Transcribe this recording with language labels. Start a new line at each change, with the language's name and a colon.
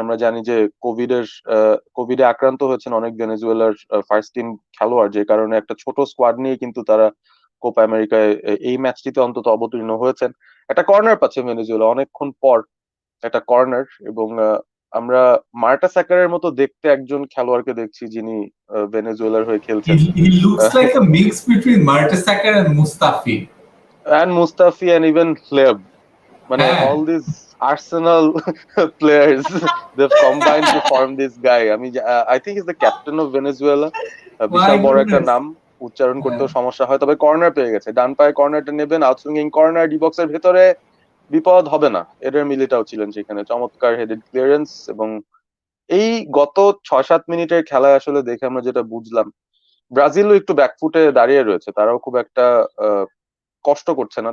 Bangla: আমরা জানি যে কোভিডে আক্রান্ত হয়েছেন অনেক ভেনেজুয়েলার ফার্স্ট টিম খেলোয়াড়, যে কারণে একটা ছোট স্কোয়াড নিয়ে কিন্তু তারা কোপা আমেরিকায় এই ম্যাচটিতে অন্তত অবতীর্ণ হয়েছেন। একটা কর্নার পাচ্ছে ভেনেজুয়েলা অনেকক্ষণ পর, একটা কর্নার। এবং আমরা মার্টা স্যাকারের মতো দেখতে একজন খেলোয়াড়কে দেখছি, যিনি ভেনেজুয়েলার হয়ে খেলছেন,
English: He looks like a mix between Mertesacker and Mustafi. and Mustafi and even Hleb. মানে
Bangla: হ্যাঁ,
English: all these Arsenal players they've combined to form this guy. I think he's the captain of Venezuela. my
Bangla: বিশাল বড় একটা
English: goodness.
Bangla: নাম, উচ্চারণ হ্যাঁ। করতেও সমস্যা হয়, তবে কর্নার পেয়ে গেছে, ডান পায়ে কর্নারটা নেবেন, আউটসুইঙ্গিং কর্নার, ডি বক্সের ভেতরে, বিপদ হবে না। এডার মিলিটাও ছিলেন সেখানে, চমৎকার হেডেড ক্লিয়ারেন্স। এবং এই গত 6-7 মিনিটের খেলায় আসলে দেখে আমরা যেটা বুঝলাম, ব্রাজিলও একটু ব্যাকফুটে দাঁড়িয়ে রয়েছে, তারাও খুব একটা কষ্ট করছে না।